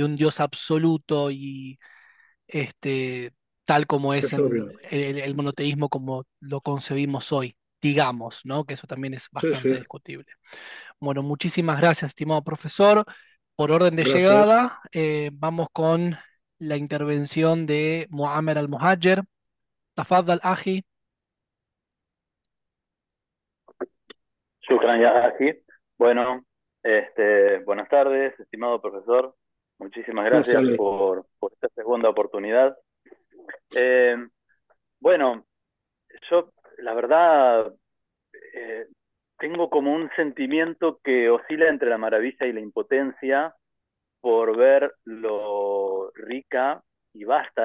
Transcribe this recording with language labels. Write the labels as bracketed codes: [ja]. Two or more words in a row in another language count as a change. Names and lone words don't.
[es] un Dios absoluto y este, tal como es es obvio. en el monoteísmo como lo concebimos hoy, digamos, ¿no? Que eso también es Sí, bastante sí. discutible. Bueno, muchísimas gracias, estimado profesor. Por orden de Gracias. llegada, vamos con la intervención de Muammer al-Muhajir. [ar] تفضل، أخي. شكرا، يا أخي. [es] Bueno, buenas tardes, estimado profesor. Muchísimas gracias González. por esta segunda oportunidad. Eh, bueno, yo, la verdad, eh, tengo como un sentimiento que oscila entre la maravilla y la impotencia por ver lo rica y vasta.